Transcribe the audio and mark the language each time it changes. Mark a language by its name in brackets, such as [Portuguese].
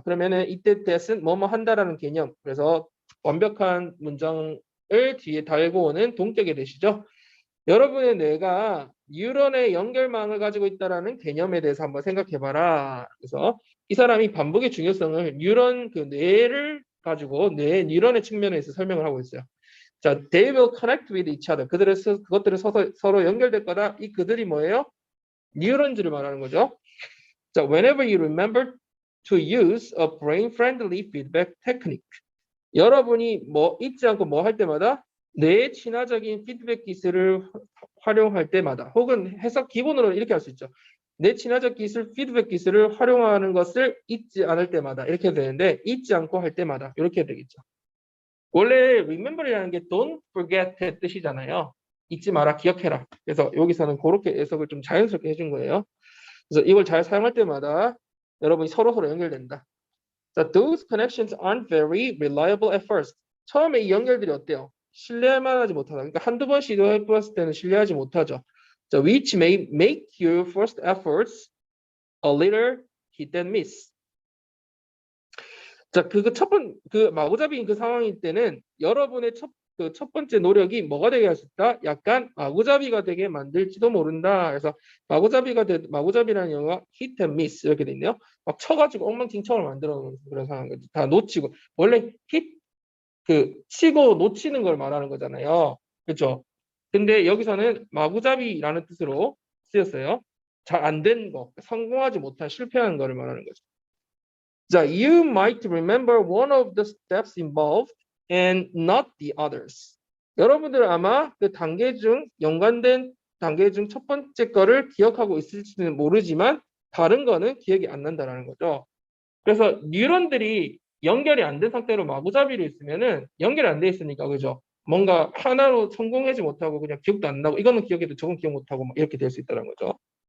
[Korean] 그러면은 이때 that은 뭐뭐 한다라는 개념. 그래서 완벽한 문장을 뒤에 달고 오는 동격의 대시죠. 여러분의 뇌가 뉴런의 연결망을 가지고 있다라는 개념에 대해서 한번 생각해봐라. 그래서 이 사람이 반복의 중요성을 뉴런 그 뇌를 가지고 뇌 뉴런의 측면에서 설명을 하고 있어요. [English] 자, they will connect with each other. [Korean] 그것들을 서로 연결될 거다. 이 그들이 뭐예요? 뉴런즈를 말하는 거죠. [English] 자, whenever you remember to use a brain-friendly feedback technique. [Korean] 여러분이 뭐 잊지 않고 뭐 할 때마다 뇌 친화적인 피드백 기술을 활용할 때마다 혹은 해석 기본으로 이렇게 할 수 있죠. 뇌 친화적 기술, 피드백 기술을 활용하는 것을 잊지 않을 때마다 이렇게 되는데 잊지 않고 할 때마다 이렇게 되겠죠. 원래 remember이라는 게 [English] don't forget [Korean] 의 뜻이잖아요. 잊지 마라, 기억해라. 그래서 여기서는 그렇게 해석을 좀 자연스럽게 해준 거예요. 그래서 이걸 잘 사용할 때마다 여러분이 서로 연결된다. [English] 자, those connections aren't very reliable at first. [Korean] 처음에 이 연결들이 어때요? 신뢰할 만하지 못하다. 그러니까 한두 번 시도해 봤을 때는 신뢰하지 못하죠. [English] 자, which may make your first efforts a little hit and miss. [Korean] 자, 그 마구잡이인 그 상황일 때는 여러분의 그 첫 번째 노력이 뭐가 되게 할 수 있다? 약간 마구잡이가 되게 만들지도 모른다. 그래서 마구잡이라는 영어가 hit and miss 이렇게 돼 있네요. 막 쳐가지고 엉망진창을 만들어 놓은 그런 상황 거지. 다 놓치고 원래 hit 그 치고 놓치는 걸 말하는 거잖아요. 그렇죠? 근데 여기서는 마구잡이라는 뜻으로 쓰였어요. 잘 안 된 거, 성공하지 못한 실패한 거를 말하는 거죠. [English] 자, you might remember one of the steps involved and not the others. [Korean] 여러분들 아마 그 단계 중 연관된 단계 중 첫 번째 거를 기억하고 있을지는 모르지만 다른 거는 기억이 안 난다라는 거죠. 그래서 뉴런들이 연결이 안 된 상태로 마구잡이로 있으면은 연결이 안 돼 있으니까 그죠? 뭔가 하나로 성공하지 못하고 그냥 기억도 안 나고 이거는 기억해도 저건 기억 못하고 막 이렇게 될 수 있다는 거죠.